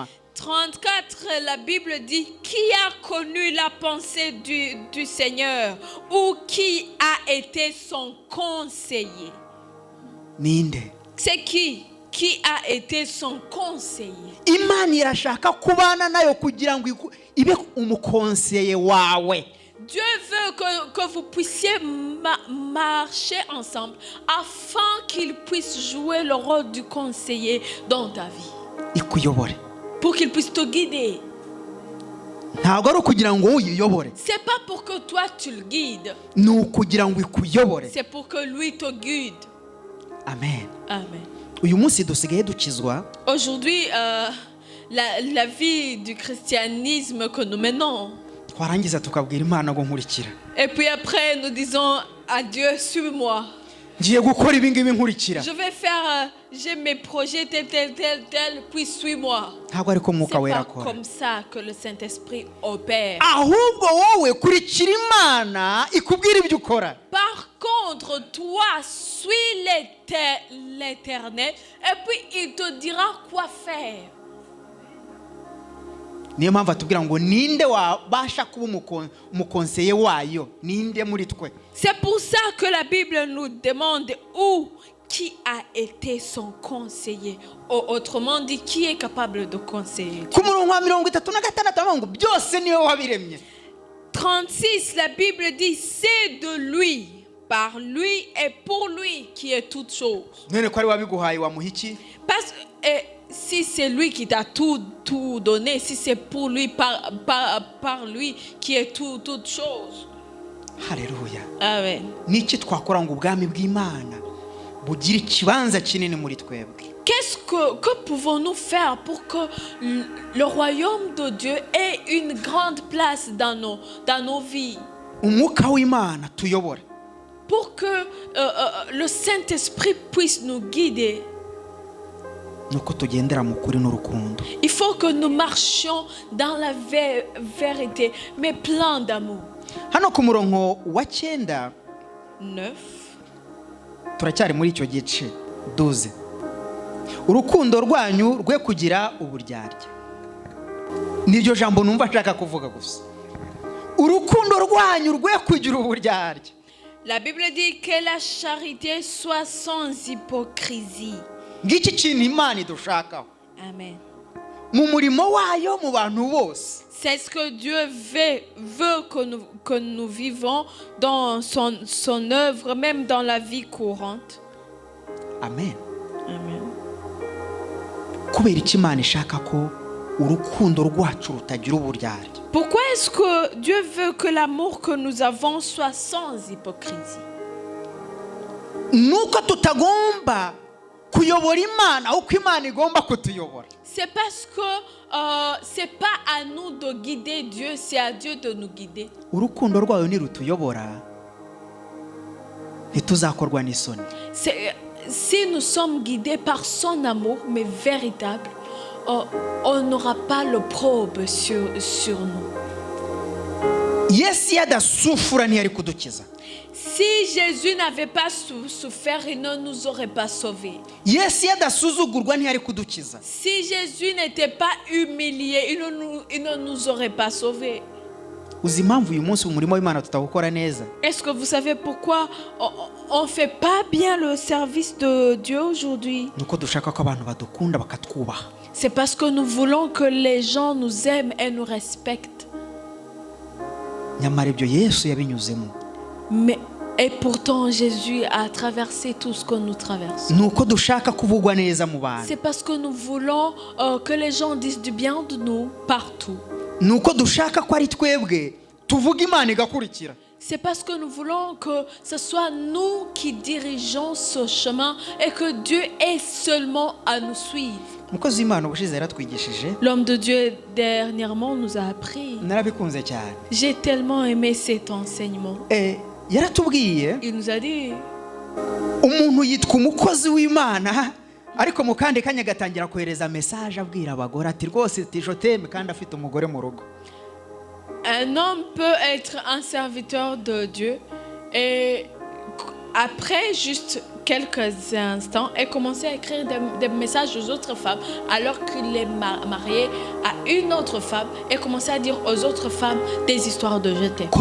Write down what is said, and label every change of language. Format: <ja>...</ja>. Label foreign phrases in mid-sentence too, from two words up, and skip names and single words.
<fr>34, la Bible dit, qui a connu la pensée du Seigneur ou qui a été son conseiller?</fr> <rw>Ninde?</rw> <fr>C'est qui a été son conseiller?</fr> <rw>Imana irashaka kubana nayo kugira ngo ibe umukonseye wawe.</rw> <fr>Dieu veut que vous puissiez marcher ensemble afin qu'il puisse jouer le rôle du conseiller dans ta vie.</fr> <rw>Ikuyobore.</rw> <fr>Pour qu'il puisse te guider.</fr> <rw>Ntabwo ari ukugira ngo uyiyobore.</rw> <fr>C'est pas pour que toi tu le guides.</fr> <rw>Ni ukugira ngo ikuyobore.</rw> <fr>C'est pour que lui te guide. Amen. Amen.</fr> <rw>Uyu munsi dusigaye dukizwa.</rw> <fr>Aujourd'hui, la vie du christianisme que nous menons.</fr> <rw>Twarangiza tukabwira Imana ngo nkurikira.</rw> <fr>Et puis après, nous disons à Dieu, suis-moi.</fr> <rw>Ngiye gukora ibi ngibi nkurikira.</rw> <fr>Je vais faire, j'ai mes projets tel, puis suis-moi.</fr> <rw>Ntabwo ariko Mwuka Wera</rw> <fr>C'est pas</fr> <rw>akora.</rw> <fr>comme ça que le Saint-Esprit opère.</fr> <rw>Ahubwo wowe kurikira Imana ikubwira ibyo ukora.</rw> <fr>Par contre, toi, suis l'Éternel et puis il te dira quoi faire.</fr> <rw>Niyo mpamvu atubwira ngo ninde wabasha kuba umukonseye wayo, ninde muri twe.</rw> <fr>C'est pour ça que la Bible nous demande qui a été son conseiller. Autrement dit, qui est capable de conseiller.</fr> <rw>Ku murongo wa 36 ngo byose niwe wabiremye.</rw> <fr>36, la Bible dit, c'est de lui, par lui et pour lui qui est toute chose.</fr> <rw>None ko ari wabiguhaye wamuha iki?</rw> <fr>Parce que si c'est lui qui t'a tout donné, si c'est pour lui, par lui qui est toute chose. Haleluya. Amen.</fr> <rw>Niki twakora ngo ubwami bw'Imana bugira ikibanza kinini muri twebwe?</rw> <fr>Qu'est-ce que pouvons-nous faire pour que le royaume de Dieu ait une grande place dans nos vies?</fr> <rw>Umwuka w'Imana tuyobore.</rw> <fr>Pour que le Saint-Esprit puisse nous guider.</fr> <rw>Nuko tugendera mu kuri n'urukundo.</rw> <fr>Il faut que nous marchions dans la vérité, mais plein d'amour.</fr> <rw>Hano ku murongo wa 9 turacyari muri icyo gice 12. Urukundo rwanyu rwe kugira uburyarya. Niryo jambo numva nshaka kuvuga gusa. Urukundo rwanyu rwe kugira uburyarya.</rw> <fr>La Bible dit que la charité soit sans hypocrisie.</fr> <rw>Ngiki kintu Imana idushakaho. Amen. Mu murimo wayo mu bantu bose.</rw> <fr>C'est ce que Dieu veut que nous vivons dans son œuvre, même dans la vie courante. Amen. Amen.</fr> <rw>Kubera iki Imana ishaka ko urukundo rwacu rutagira uburyarya?</rw> <fr>Pourquoi est-ce que Dieu veut que l'amour que nous avons soit sans hypocrisie?</fr> <rw>Nuko tutagomba kuyobora Imana uko Imana igomba kutuyobora.</rw> <fr>C'est parce que c'est pas à nous de guider Dieu, c'est à Dieu de nous guider.</fr> <rw>Urukundo rwayo nirutuyobora ntituzakorwa n'isoni.</rw> <fr>Si nous sommes guidés par son amour, mais véritable, on n'aura pas l'opprobre sur nous.</fr> <rw>Yesu yadasufura ntiyari kudukiza.</rw> <fr>Si Jésus n'avait pas souffert, il ne nous aurait pas sauvés.</fr> <rw>Yesu yadasuzugurwa ntiyari kudukiza.</rw> <fr>Si Jésus n'était pas humilié, il ne nous aurait pas sauvés.</fr> <rw>Uzi impamvu uyu munsi umurimo w'Imana tutawukora neza?</rw> <fr>Est-ce que vous savez pourquoi on ne fait pas bien le service de Dieu aujourd'hui?</fr> <rw>Nuko dushaka ko abantu badukunda bakatwubaha.</rw> <fr>C'est parce que nous voulons que les gens nous aiment et nous respectent.</fr> <rw>Nyamara ibyo Yesu yabinyuzemo.</rw> <fr>Mais Et pourtant, Jésus a traversé tout ce que nous traversons.</fr> <rw>ni uko dushaka kuvugwa neza mu bantu,</rw> <fr>C'est parce que nous voulons que les gens disent du bien de nous partout.</fr> <rw>ni uko dushaka ko ari twebwe tuvuga Imana igakurikira.</rw> <fr>C'est parce que nous voulons que ce soit nous qui dirigeons ce chemin et que Dieu ait seulement à nous suivre.</fr> <rw>Umukozi w'Imana ubushize yaratwigishije,</rw> <fr>L'homme de Dieu dernièrement nous a appris.</fr> <rw>narabikunze cyane.</rw> <fr>J'ai tellement aimé cet enseignement.</fr> <rw>Yaratubwiye</rw> <fr>Il nous a dit,</fr> <rw>umuntu yitwa umukozi w'Imana ariko mu kandi kanya gatangira kohereza message abwira abagore ati rwose tijoteme kandi afite umugore mu rugo.</rw> <fr>un homme peut être un serviteur de Dieu et après juste quelques instants et commencer à écrire des messages aux autres femmes alors qu'il est marié à une autre femme et commencer à dire aux autres femmes des histoires de je t'aime.</fr>